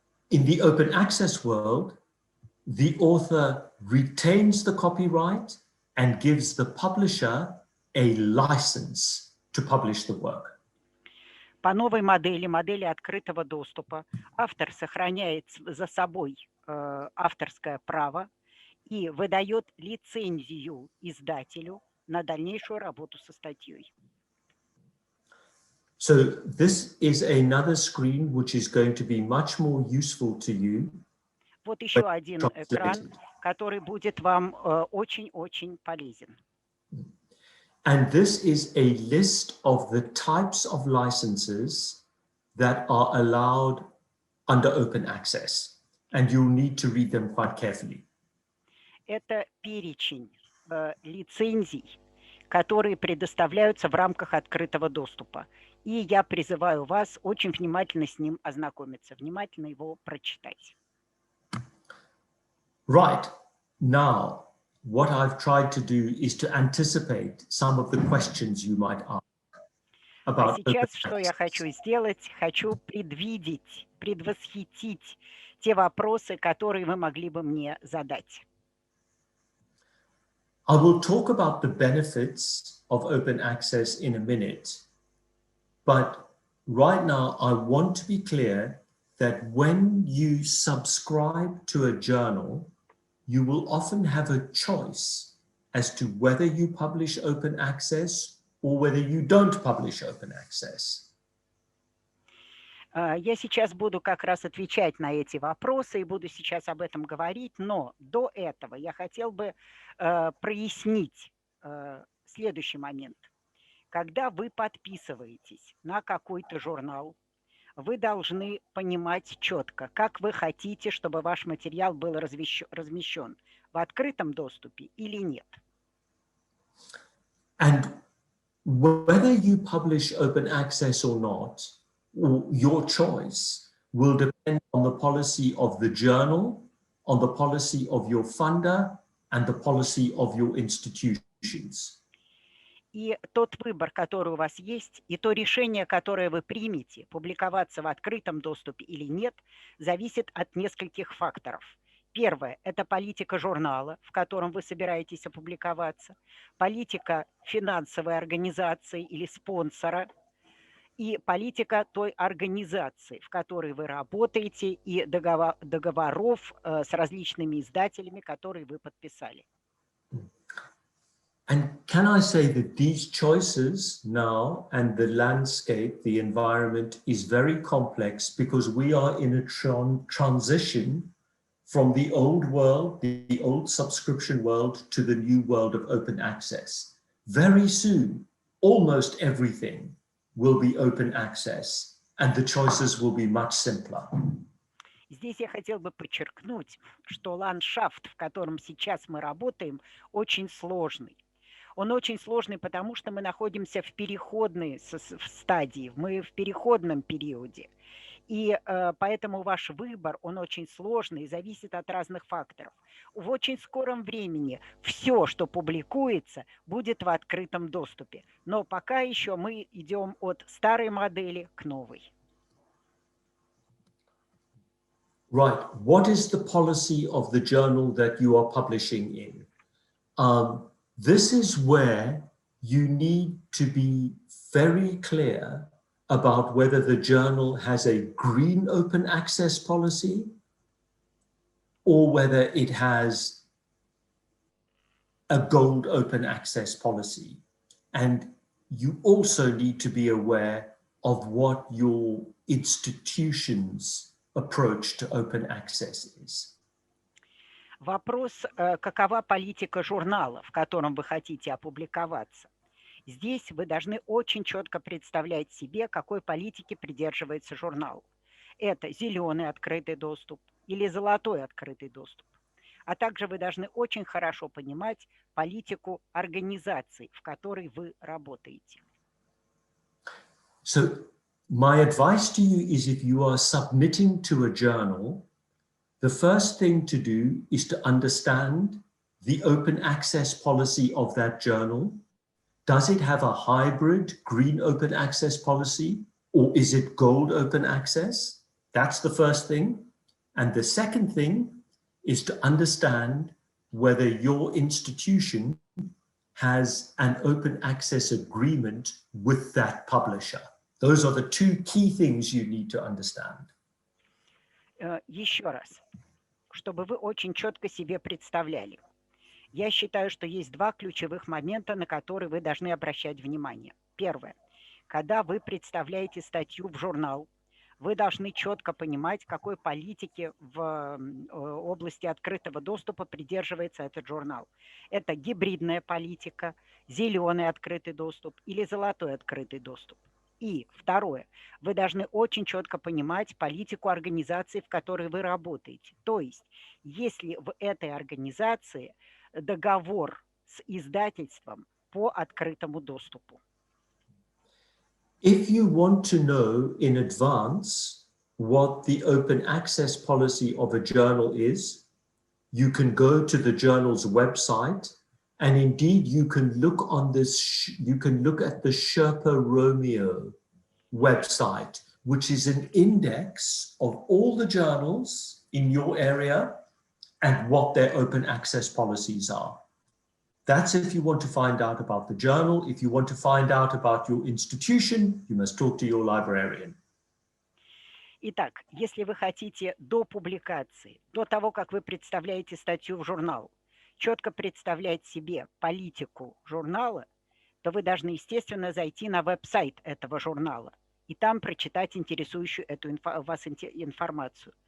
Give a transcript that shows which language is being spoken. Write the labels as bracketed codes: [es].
[en] In the open access world, the author retains the copyright and gives the publisher a license to publish the work. [ru] По новой модели открытого доступа, автор сохраняет за собой авторское право и выдает лицензию издателю на дальнейшую работу со статьей. [en] So this is another screen which is going to be much more useful to you. [ru] Вот еще один экран, который будет вам очень-очень полезен. [en] And this is a list of the types of licenses that are allowed under open access. And you'll need to read them quite carefully. [ru] Это перечень лицензий, которые предоставляются в рамках открытого доступа. И я призываю вас очень внимательно с ним ознакомиться, внимательно его прочитать. [en] Right. Now, what I've tried to do is to anticipate some of the questions you might ask. [ru] А сейчас что я хочу сделать? Хочу предвидеть, предвосхитить те вопросы, которые вы могли бы мне задать. [en] I will talk about the benefits of open access in a minute, but right now I want to be clear that when you subscribe to a journal, you will often have a choice as to whether you publish open access or whether you don't publish open access. [ru] Я сейчас буду как раз отвечать на эти вопросы и буду сейчас об этом говорить, но до этого я хотел бы прояснить следующий момент. Когда вы подписываетесь на какой-то журнал, вы должны понимать четко, как вы хотите, чтобы ваш материал был размещен в открытом доступе или нет. [en] And whether you publish open access or not, your choice will depend on the policy of the journal, on the policy of your funder, and the policy of your institutions. [ru] И тот выбор, который у вас есть, и то решение, которое вы примете, публиковаться в открытом доступе или нет, зависит от нескольких факторов. Первое – это политика журнала, в котором вы собираетесь опубликоваться, политика финансовой организации или спонсора, и политика той организации, в которой вы работаете, и договоров с различными издателями, которые вы подписали. [en] And can I say that these choices now and the landscape, the environment is very complex because we are in a transition from the old world, the old subscription world, to the new world of open access. Very soon, almost everything will be open access and the choices will be much simpler. [ru] Здесь я хотел бы подчеркнуть, что ландшафт, в котором сейчас мы работаем, очень сложный. Он очень сложный, потому что мы находимся в переходной стадии, мы в переходном периоде. И поэтому ваш выбор, он очень сложный и зависит от разных факторов. В очень скором времени все, что публикуется, будет в открытом доступе. Но пока еще мы идем от старой модели к новой. [en] Right. What is the policy of the journal that you are publishing in? This is where you need to be very clear about whether the journal has a green open access policy or whether it has a gold open access policy. And you also need to be aware of what your institution's approach to open access is. [ru] Вопрос, какова политика журнала, в котором вы хотите опубликоваться. Здесь вы должны очень четко представлять себе, какой политики придерживается журнал. Это зеленый открытый доступ или золотой открытый доступ. А также вы должны очень хорошо понимать политику организации, в которой вы работаете. [en] So my advice to you is if you are submitting to a journal, the first thing to do is to understand the open access policy of that journal. Does it have a hybrid green open access policy or is it gold open access? That's the first thing. And the second thing is to understand whether your institution has an open access agreement with that publisher. Those are the two key things you need to understand. [ru] Еще раз, чтобы вы очень четко себе представляли. Я считаю, что есть два ключевых момента, на которые вы должны обращать внимание. Первое. Когда вы представляете статью в журнал, вы должны четко понимать, какой политики в области открытого доступа придерживается этот журнал. Это гибридная политика, зеленый открытый доступ или золотой открытый доступ. И второе, вы должны очень четко понимать политику организации, в которой вы работаете. То есть, если в этой организации договор с издательством по открытому доступу. [en] If you want to know in advance what the open access policy of a journal is, you can go to the journal's website, and indeed you can look on this, you can look at the Sherpa Romeo website, which is an index of all the journals in your area and what their open access policies are. That's if you want to find out about the journal. If you want to find out about your institution, you must talk to your librarian. [ru] Итак, если вы хотите до публикации, до того, как вы представляете статью в журнал, четко представлять себе политику журнала, то вы должны, естественно, зайти на веб-сайт этого журнала и там прочитать интересующую вас информацию.